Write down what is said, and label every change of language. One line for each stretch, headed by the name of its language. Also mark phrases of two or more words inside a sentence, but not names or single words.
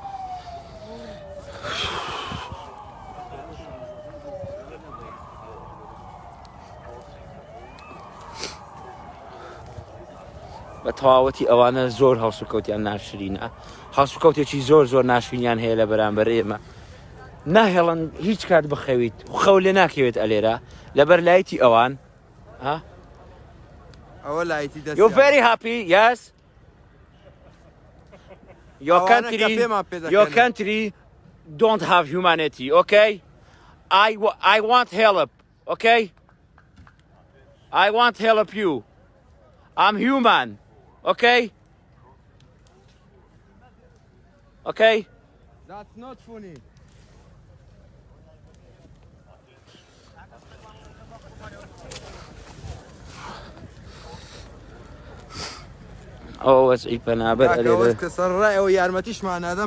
Central Kurdish: بە تەواوەتی ئەوانە زۆر هەڵسوکەوتیان ناشرینە هەڵسوکەوتێکی زۆر ناشرینیان هەیە لە بەرامبەر ئێمە ناهێڵن هیچ کات بخەویت خەو لێ ناکەوێت ئەلێرە لەبەر لایەتی ئەوان ئەوە لایەتی دەست
English: You're very happy, yes? Your country don't have humanity, okay? I want help, okay? I want help you. I'm human, okay? Okay? That's not funny.
Central Kurdish: ئەو وەزعی پەنابەر ئەلێرە کە سەرڕایەوە یارمەتیشمان نادەم